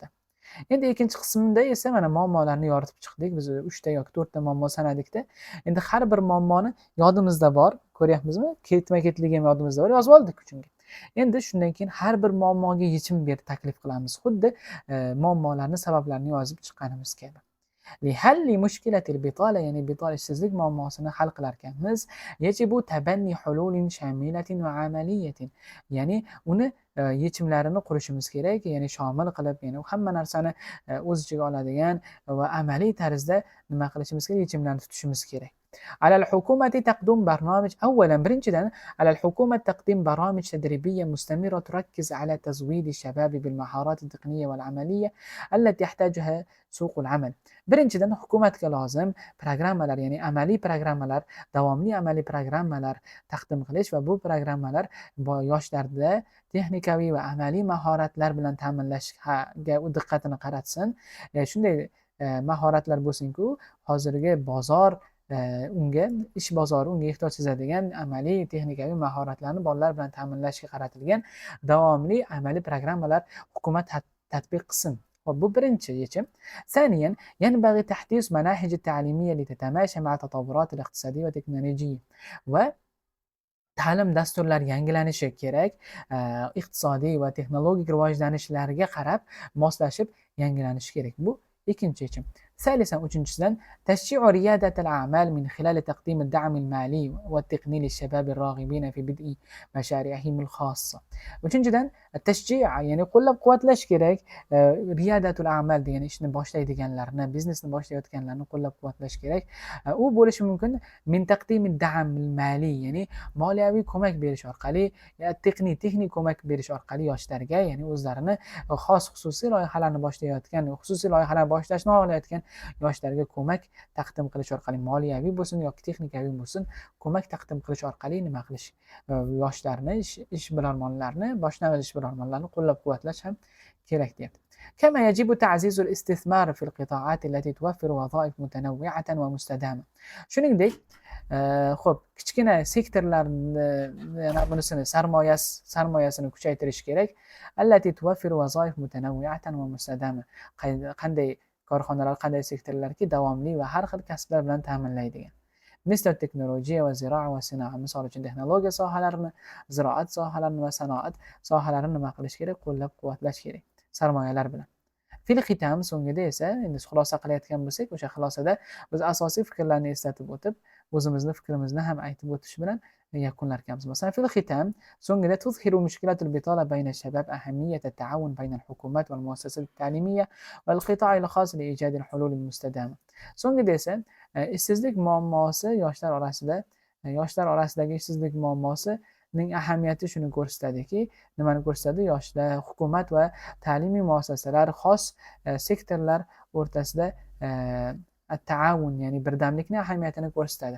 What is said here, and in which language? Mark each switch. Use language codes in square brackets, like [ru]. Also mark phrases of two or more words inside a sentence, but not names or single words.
[uz] Endi ikkinchi qismda esa mana muammolarni yoritib chiqdik. Biz 3 ta yoki 4 ta muammo sanadikda. Endi har bir muammoni yodimizda bor, ko'ryapmizmi? Ketma-ketligi ham yodimizda bor, yozib oldik chunki. Endi shundan keyin har bir muammoga yechim taklif qilamiz. Xuddi muammolarni sabablarini yozib chiqqanimiz kabi. [ar] لحل مشكلة البطالة، [uz] ya'ni bitol ishsizlik muammosini hal qilar ekanmiz. [ar] يجب تبني حلول شاملة وعملية. [uz] ya'ni uni yechimlarini qurishimiz kerak, ya'ni shomil qilib, ya'ni hamma narsani o'z ichiga oladigan va amaliy tarzda nima qilishimiz kerak? Yechimlarni tutishimiz kerak. [ar] على الحكومة تقديم برنامج. أولا برنجدا على الحكومة تقديم برامج تدريبية مستمرة تركز على تزويد الشباب بالمهارات التقنية والعملية التي يحتاجها سوق العمل. [uz] birinchidan hukumatga lozim programmalar, ya'ni amaliy programmalar, davomli amaliy programmalar taqdim qilish va bu programmalar yoshlarda texnikaviy va amaliy mahoratlar bilan ta'minlashga diqqatini qaratsin. Shunday mahoratlar bo'lsinki, hozirgi bozor ish bozori unga ehtiyoj sezadigan amaliy texnikaviy mahoratlarni bolalar bilan ta'minlashga qaratilgan davomli amaliy programmalar hukumat tatbiq qilsin. bu birinchi yechim. [ar] ثانيا ينبغي تحديث مناهج التعليمية لتتماشى مع التطورات الاقتصادية والتكنولوجية. [uz] va ta'lim dasturlari yangilanishi kerak, iqtisodiy va texnologik rivojlanishlarga qarab moslashib yangilanishi kerak. Bu ikkinchi yechim. [ar] ثالثا uchinchisidan تشجيع ريادة الأعمال من خلال تقديم الدعم المالي والتقني للشباب الراغبين في بدء مشاريعهم الخاصة. [uz] uchinchidan tashji'u ya'ni qo'llab-quvvatlash kerak. [ar] ريادة الأعمال [uz] degan ishni boshlaydiganlarni, biznesni boshlayotganlarni qo'llab-quvvatlash kerak. U bo'lishi mumkin [ar] من تقديم الدعم المالي, [uz] ya'ni moliyaviy ko'mak berish orqali, texnik ko'mak berish orqali yoshlarga, ya'ni o'zlarini xos xususiy loyihalarni boshlayotgan, xususiy loyihalarni boshlashni xohlayotgan yoshlarga ko'mak taqdim qilish orqali, moliyaviy bo'lsin yoki texnikaviy bo'lsin, ko'mak taqdim qilish orqali nima qilish, yoshlarni, ishbilarmonlarni, boshlang'ich ishbilarmonlarni qo'llab-quvvatlash ham kerak deyapti. [ar] كما يجب تعزيز الاستثمار في القطاعات التي توفر وظائف متنوعة ومستدامة. [uz] shuningdek, xo'p, kichkina sektorlarni bunisini sarmoyasini kuchaytirish kerak. [ar] التي توفر وظائف متنوعة ومستدامة. [uz] Qanday korxonalar, qanday sektorlarki davomli va har xil kasblar bilan ta'minlaydigan. [ar] مثل التكنولوجيا والزراعة والصناعة. [uz] Misol uchun texnologiya sohalarini, ziroat sohalarini va sanoat sohalarini nima qilish kerak? Qo'llab-quvvatlash kerak sarmoyalar bilan. [ar] في الختام, [uz] so'ngida esa endi xulosa qilayotgan bo'lsak, o'sha xulosada biz asosiy fikrlarni eslatib o'tib, o'zimizni fikrimizni ham aytib o'tish bilan yakunlarkanmiz. [ar] Masalan, في الختام so'ngida تظهر مشكلة البطالة بين الشباب أهمية التعاون بين الحكومة والمؤسسات التعليمية والقطاع الخاص لإيجاد الحلول المستدامة. [uz] So'ngida esa ishsizlik muammosi yoshlar orasidagi ishsizlik muammosining ahamiyati shuni ko'rsatadiki, nimani ko'rsatadi? Yoshlar, hukumat va ta'limiy muassasalar, xos sektorlar o'rtasida at-ta'awun, ya'ni birdamlikni ahamiyatini ko'rsatadi.